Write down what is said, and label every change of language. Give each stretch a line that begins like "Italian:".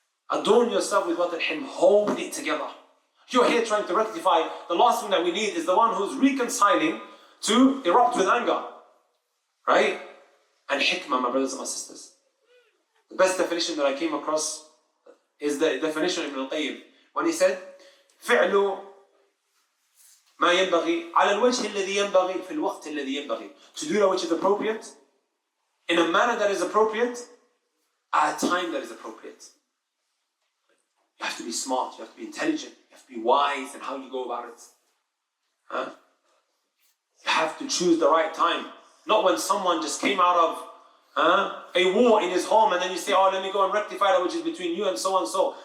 English: Adorn yourself with what al-hilm, hold it together. You're here trying to rectify. The last thing that we need is the one who's reconciling to erupt with anger. Right? And hikmah, my brothers and my sisters. The best definition that I came across is the definition of Ibn al-Qayyim. When he said,
Arabic: فعل ما ينبغي على الوجه الذي ينبغي في الوقت الذي ينبغي.
English: To do that which is appropriate, in a manner that is appropriate, at a time that is appropriate. You have to be smart, you have to be intelligent, you have to be wise in how you go about it. You have to choose the right time. Not when someone just came out of a war in his home and then you say, oh, let me go and rectify that which is between you and so and so.